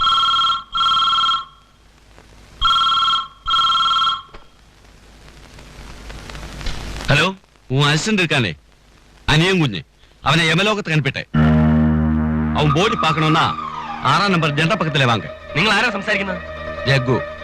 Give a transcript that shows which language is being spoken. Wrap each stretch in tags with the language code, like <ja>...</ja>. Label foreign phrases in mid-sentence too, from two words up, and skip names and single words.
<ml>ഹലോ,</ml> <ta>உன் அசிஸ்டன்ட் இருக்கானே அனியன் குஞ்சு, அவனை யமலோகத்துக்கு அனுப்பிட்டேன். அவன் போடி பார்க்கணும்னா 6ஆம் நம்பர் ஜெண்டா பக்கத்துல வாங்க.</ta> <ml>നിങ്ങൾ ആരാ സംസാരിക്കുന്നത്? ജഗ്ഗു.</ml>